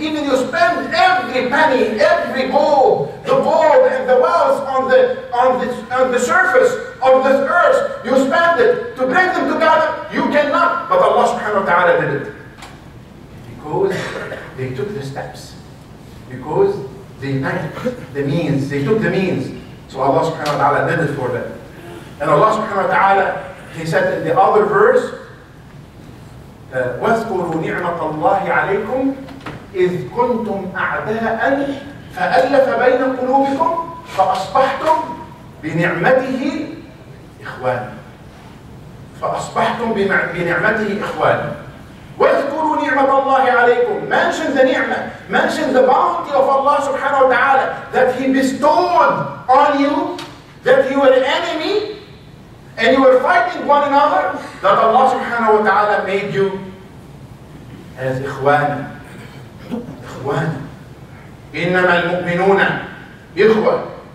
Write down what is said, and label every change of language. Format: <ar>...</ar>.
<en>Even you spend every penny, every gold, the gold and the wealth on the surface of this earth, you spend it to bring them together, you cannot. But Allah subhanahu wa ta'ala did it. Because they took the steps. Because they met the means. They took the means. So Allah subhanahu wa ta'ala did it for them.</en> <ar>And Allah subhanahu wa ta'ala, He said in the other verse, واذكروا نعمة الله عليكم إذ كنتم أعداء فألف بين قلوبكم فأصبحتم بنعمته إخوانا. فأصبحتم بنعمته إخوانا. واذكروا نعمة الله عليكم.</ar> <en>Mention the ni'mah. Mention the bounty of Allah subhanahu wa ta'ala that He bestowed on you, that you were an enemy and you were fighting one another, that Allah subhanahu wa ta'ala made you as ikhwan.</en> <ar>Ikhwan. إنما المؤمنون إخوة.</ar>